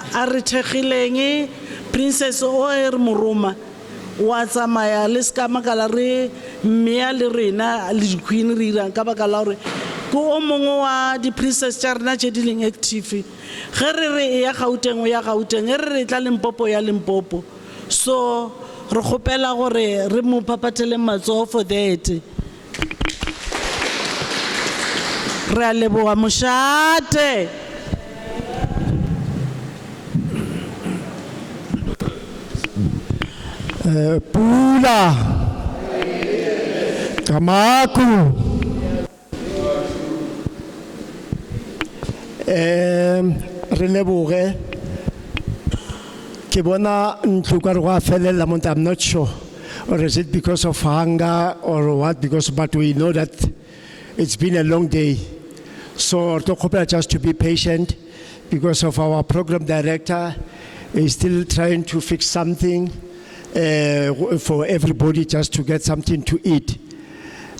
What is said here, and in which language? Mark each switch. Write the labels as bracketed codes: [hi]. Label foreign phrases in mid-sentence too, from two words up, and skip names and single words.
[nso] a re thekgileng princess o e re moroma wa tsamaya le ska makala re mmea le rena le queen re irang ka baka la gore ke o mongwe wa di princess tša rena tše di leng active ge re re ya Gauteng ya Gauteng re re tla Limpopo ya Limpopo. So re kgopela gore re mo phaphathele matsogo [en] for that. [nso] Re a leboga mošate. Pula Kamaku re leboge ke bona ntlo ka re go a felela mo [en] I'm not sure, or is it because of hunger or what, because but we know that it's been a long day, so to kgopela just to be patient because of our program director is still trying to fix something for everybody just to get something to eat.